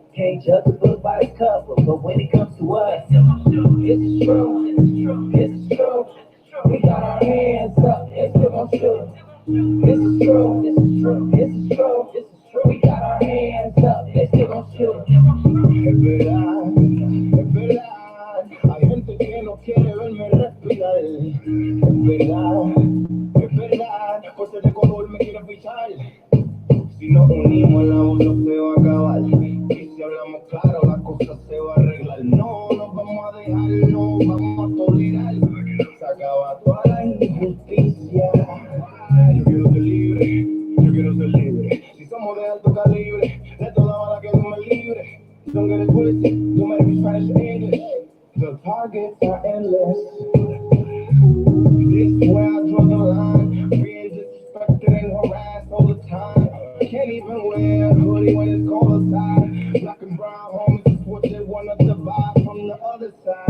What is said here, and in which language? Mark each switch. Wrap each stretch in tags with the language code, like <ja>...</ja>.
<en>Can't judge a book by its cover, but when it comes to us, it's true, it's true. We got our hands up, and still gon' shoot. This is true, this is true, this is true, this is true. We got our hands up, they still gon' shoot.</en> <es>Es verdad, hay gente que no quiere verme respirar. Es verdad, por ser de color me quiere fichar. Si nos unimos la voz no se va a acabar. Y si hablamos claro la cosa se va a arreglar. No nos vamos a dejar, no vamos a tolerar. Se acaba toda la injusticia. Yo quiero ser libre, yo quiero ser libre. Si somos de alto calibre, de toda bala que no me libre.</es> <en>Don't get it twisted, no matter if you Spanish or English. The targets are endless. This is where I draw the line. Being disrespected and harassed all the time. Can't even wear a hoodie when it's cold outside. Black and brown homies is what they wanna divide from the other side.</en>